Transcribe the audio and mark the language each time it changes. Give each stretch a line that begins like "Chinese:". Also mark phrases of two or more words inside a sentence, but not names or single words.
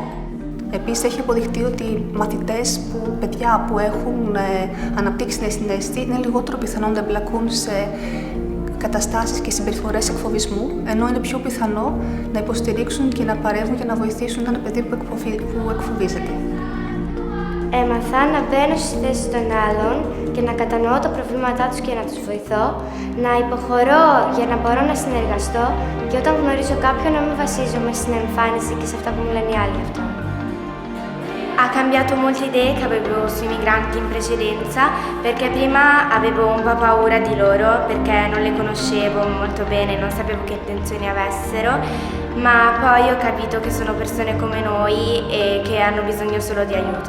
Greek: Επίσης, έχει αποδειχτεί ότι μαθητές, παιδιά που έχουν αναπτύξει την ενσυναίσθηση, είναι λιγότερο πιθανό να εμπλακούν σε καταστάσεις και συμπεριφορές εκφοβισμού, ενώ είναι πιο πιθανό να υποστηρίξουν και να παρεύουν για να βοηθήσουν ένα παιδί που εκφοβίζεται. Έμαθα να μπαίνω στις θέσεις των άλλων και να κατανοώ τα προβλήματά τους και να τους βοηθώ, να υποχωρώ για να μπορώ να συνεργαστώ και όταν γνωρίζω κάποιον να μην βασίζομαι στην εμφάνιση και σε αυτά που μου λένε οι άλλοι γι' αυτό.
Italian: Ha cambiato molte idee che avevo sui migranti in precedenza, perché prima avevo un po' paura di loro, perché non le conoscevo molto bene, non sapevo che intenzioni avessero, ma poi ho capito che sono persone come noi e che hanno bisogno solo di aiuto.